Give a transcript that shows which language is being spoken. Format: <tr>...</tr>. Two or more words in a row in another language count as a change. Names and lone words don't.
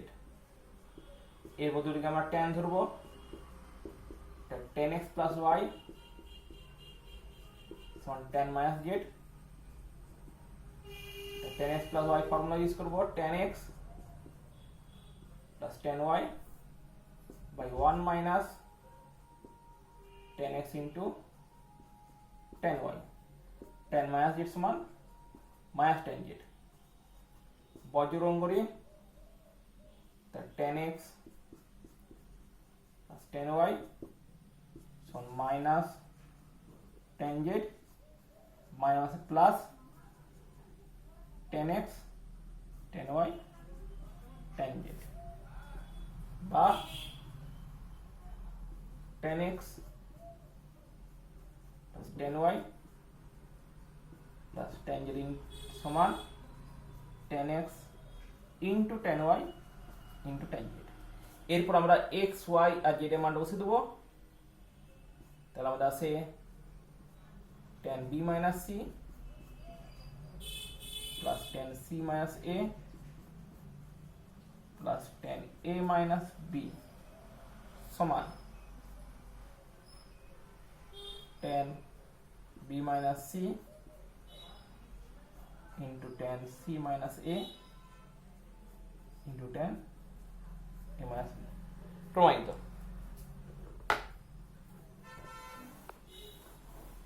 <bn>এর বদলে আমরা tan ধরবো, tan x প্লাস y সমান tan মাইনাস z, tan x প্লাস y ফর্মুলা ইউজ করব tan x প্লাস tan y বাই 1 মাইনাস tan x ইন্টু tan y, tan মাইনাস z সমান মাইনাস tan z, বজ্রগ্রহণ করি tan x প্লাস tan y সমান মাইনাস tan z মাইনাস প্লাস tan x tan y tan z, বা tan x plus tan y plus tan z সমান tan x into tan y into tan z। এরপর আমরা x y আর z এর মান বসিয়ে দেব, তাহলে আমাদের আছে tan b minus c plus tan c minus a plus tan a minus b সমান tan b minus c into tan c minus a into tan a minus b প্রমাণিত।</bn>